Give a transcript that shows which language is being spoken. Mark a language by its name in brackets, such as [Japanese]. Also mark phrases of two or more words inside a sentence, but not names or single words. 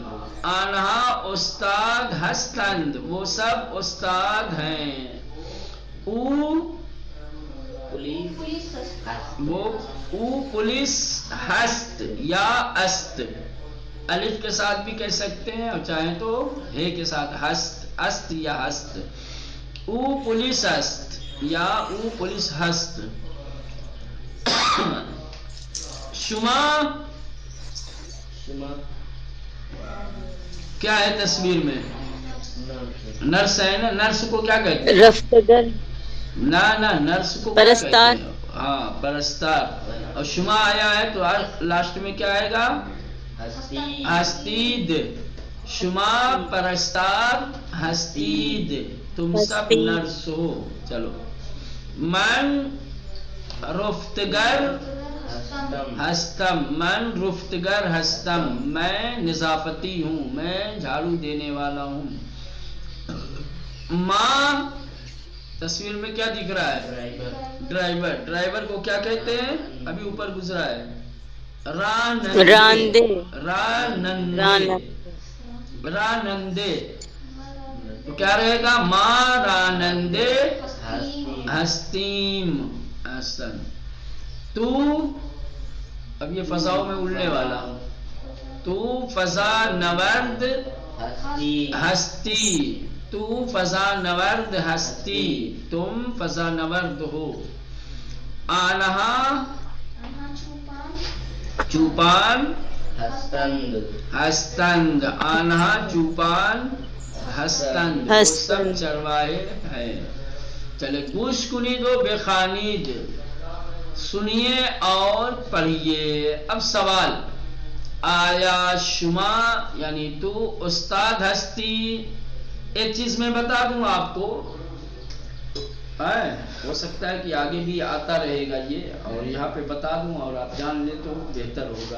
[Persian] آنہا استاد ہستند، [Urdu] وہ سب استاد ہیں. [Persian] او پولیس ہست یا است، [Urdu] الف کے ساتھ بھی کہہ سکتے ہیں اور چاہیں تو ہے کے ساتھ، [Persian] ہست است یا ہست. او پولیس ہست یا او پولیس ہست. [Urdu] شما کیا ہے تصویر میں؟ نرس ہے نا. نرس کو کیا کہتے ہیں؟ رفتگر. نہ نرس کو کیا کہتے ہیں؟ ہاں پرستار. اور شما آیا ہے تو لاسٹ میں کیا آئے گا؟ [Persian] ہستید. شما پرستار ہستید، [Urdu] تم سب نرس ہو. چلو. [Persian] من رفتگر ہستم، من رفتگر ہستم، [Urdu] میں نظافتی ہوں، میں جھاڑو دینے والا ہوں. ماں، تصویر میں کیا دکھ رہا ہے؟ ڈرائیور. ڈرائیور کو کیا کہتے ہیں؟ ابھی اوپر گزرا ہے. رانندے، رانندے تو کیا رہے گا؟ [Persian] ماں رانندے ہستیم احسن. [Urdu] تو اب یہ فضاؤں میں اڑنے والا. [Persian] تو فضا نورد ہستی، تو فضا نورد ہستی، [Urdu] تم فضا نورد ہو. [Persian] آنہا چوپان ہستند، آنہا چوپان ہستند، [Urdu] وہ سب چرواہے ہیں. چلے. [Persian] گوش کنید و بخوانید، [Urdu] سنیے اور پڑھیے. اب سوال، [Persian] آیا شما [Urdu] یعنی [Persian] تو استاد ہستی. [Urdu] ایک چیز میں بتا دوں آپ کو، ہو سکتا ہے کہ آگے بھی آتا رہے گا یہ، اور یہاں پہ بتا دوں اور آپ جان لیں تو بہتر ہوگا.